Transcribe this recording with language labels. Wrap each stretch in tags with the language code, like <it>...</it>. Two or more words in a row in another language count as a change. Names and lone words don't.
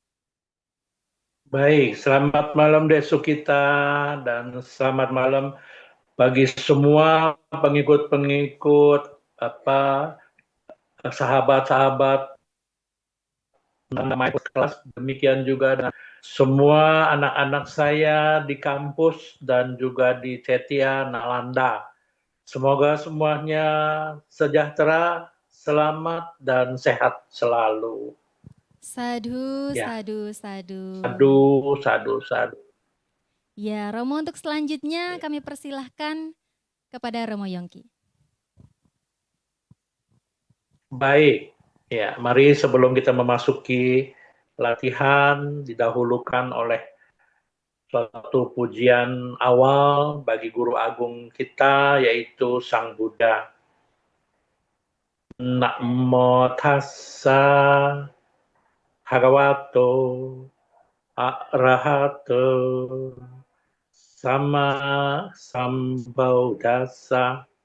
<id>Baik, selamat malam Desukita dan selamat malam bagi semua pengikut-pengikut sahabat-sahabat Mindful Class. Demikian juga dengan semua anak-anak saya di kampus dan juga di Cetia Nalanda. Semoga semuanya sejahtera, selamat dan sehat selalu. Sadhu, Ya.</id> <pi>sadhu, sadhu. Sadu.</pi> <id>Ya, Romo, untuk selanjutnya kami persilahkan kepada Romo Yongki. Baik, ya, mari sebelum kita memasuki latihan, didahulukan oleh suatu pujian awal bagi Guru Agung kita, yaitu Sang Buddha.</id> <pi>Namo tassa bhagavato arahato sama sambuddhassa.</pi>